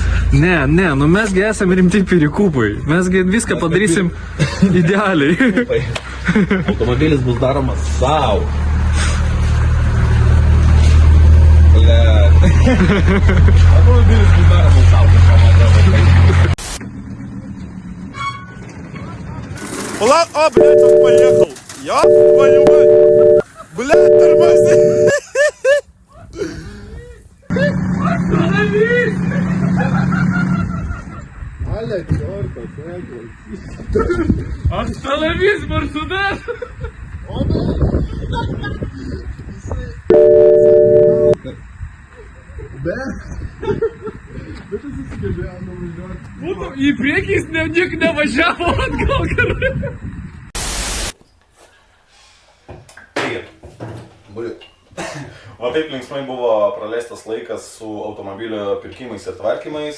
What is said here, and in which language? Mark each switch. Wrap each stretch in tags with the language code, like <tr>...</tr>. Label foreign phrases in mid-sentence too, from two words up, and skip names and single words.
<lt>Ne, nu mesgi esame rimti pirikupai. Mesgi viską padarysim idealiai. Automobilis bus daromas sau. Automobilis bus daromas sau.</lt> <ru>Блядь, он поехал. Я твою мать. Блядь, тормози. Остановись, Мерседес!</ru> <lt>Į priekį jis nevažiavo atgal gerai. Taigi, va taip linksmai buvo praleistas laikas su automobilio pirkimais ir tvarkymais.</lt>